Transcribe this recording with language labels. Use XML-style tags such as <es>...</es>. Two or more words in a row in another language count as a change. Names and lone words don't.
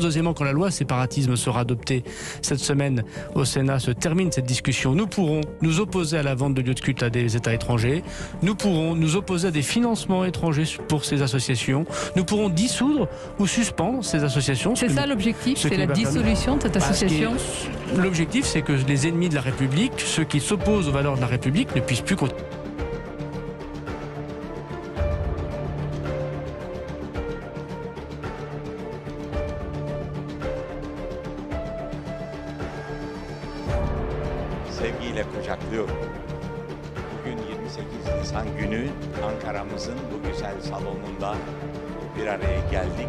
<fr>Deuxièmement, quand la loi séparatisme sera adoptée cette semaine au Sénat, se termine cette discussion, nous pourrons nous opposer à la vente de lieux de culte à des États étrangers, nous pourrons nous opposer à des financements étrangers pour ces associations, nous pourrons dissoudre ou suspendre ces associations. C'est ça l'objectif, c'est la dissolution de cette association. L'objectif, c'est que les ennemis de la République, ceux qui s'opposent aux valeurs de la République, ne puissent plus continuer.</fr> <tr>Sevgiyle kucaklıyorum. Bugün 28 Nisan günü Ankara'mızın bu güzel salonunda bir araya geldik.</tr>